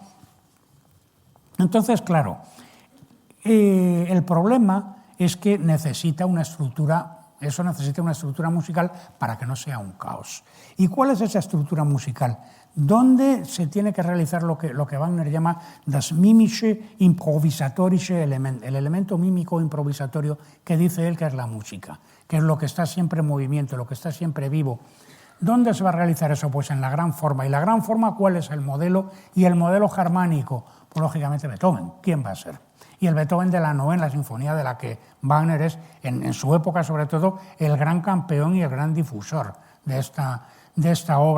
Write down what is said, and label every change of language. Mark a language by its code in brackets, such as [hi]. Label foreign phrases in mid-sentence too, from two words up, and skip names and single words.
[es] Entonces, claro, el problema es que necesita una estructura musical para que no sea un caos. ¿Y cuál es esa estructura musical? ¿Dónde se tiene que realizar lo que Wagner llama [de] das mimische improvisatorische Element, [es] el elemento mímico improvisatorio que dice él que es la música, que es lo que está siempre en movimiento, lo que está siempre vivo? ¿Dónde se va a realizar eso? Pues en la gran forma. ¿Y la gran forma cuál es el modelo? Y el modelo germánico, pues lógicamente Beethoven. ¿Quién va a ser? Y el Beethoven de la novena sinfonía, de la que Wagner es, en su época sobre todo, el gran campeón y el gran difusor de esta obra.